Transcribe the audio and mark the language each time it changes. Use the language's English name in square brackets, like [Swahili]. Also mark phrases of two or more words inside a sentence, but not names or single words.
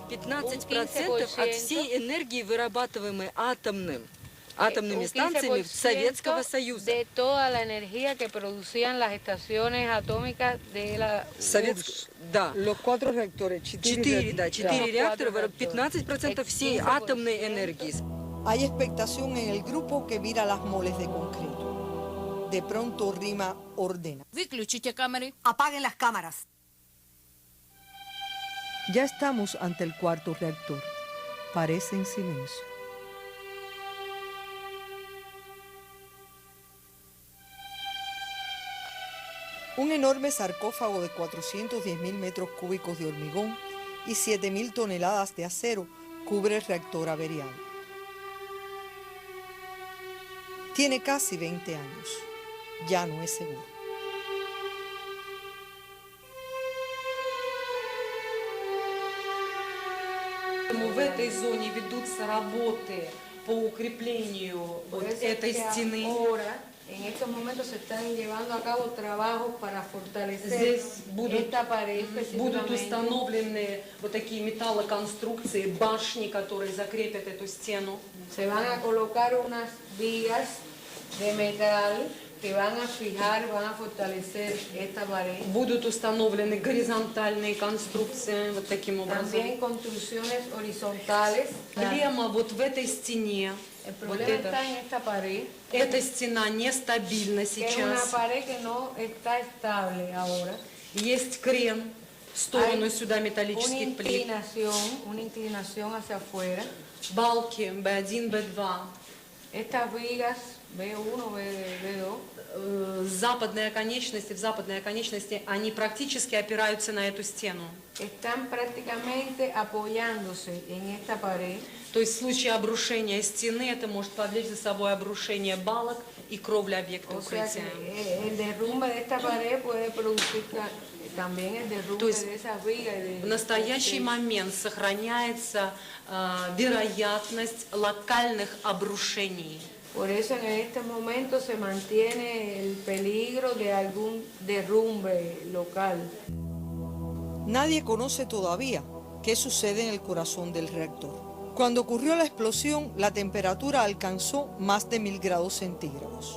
[Russian] 15% от всей энергии, вырабатываемой атомными станциями Советского Союза. [Spanish] De toda la energía que producían las estaciones atómicas de la URSS. [Russian] Да. [Spanish] Los 4 reactores, [Russian] 4 реактора, 15% всей атомной энергии. [Spanish] Hay expectación en el grupo que mira las moles de concreto. De pronto Rima ordena. [Russian] Выключите камеры. [Spanish] Apaguen las cámaras. Ya estamos ante el cuarto reactor. Parece en silencio. Un enorme sarcófago de 410.000 metros cúbicos de hormigón y 7.000 toneladas de acero cubre el reactor averiado. Tiene casi 20 años. Ya no es seguro. [Russian] В этой зоне ведутся работы по укреплению вот этой стены. [Spanish] En estos momentos se están llevando a cabo trabajos para fortalecer esta pared [Russian] Будут установлены вот такие металлоконструкции, башни, которые закрепят эту стену. [Spanish] Se van a colocar unas vigas de metal que van a fijar, van a fortalecer esta pared. [Russian] Будут установлены горизонтальные конструкции вот таким образом. [Spanish] También construcciones horizontales. [Russian] Проблема вот в этой стене. [Spanish] El problema está en esta pared. [Russian] Эта стена нестабильна [Spanish] Que es una [Russian] сейчас. [Spanish] pared que no está estable ahora. [Russian] Есть крен в сторону сюда металлических плит. [Spanish] Una inclinación hacia afuera. [Russian] Балки B1, B2. [Spanish] Estas vigas B1, B2 [Russian] Западные оконечности, они практически опираются на эту стену. [Spanish] están prácticamente apoyándose en esta pared. [Russian] То есть в случае обрушения стены это может повлечь за собой обрушение балок и кровли объекта [Spanish] O sea [Russian] укрытия. [Spanish] que el derrumbe de esta pared puede producir también el derrumbe [Russian] есть [Spanish] de esas vigas. [Russian] В настоящий момент сохраняется вероятность локальных обрушений. [Spanish] Por eso en este momento se mantiene el peligro de algún derrumbe local. Nadie conoce todavía qué sucede en el corazón del reactor. Cuando ocurrió la explosión, la temperatura alcanzó más de 1000 grados centígrados.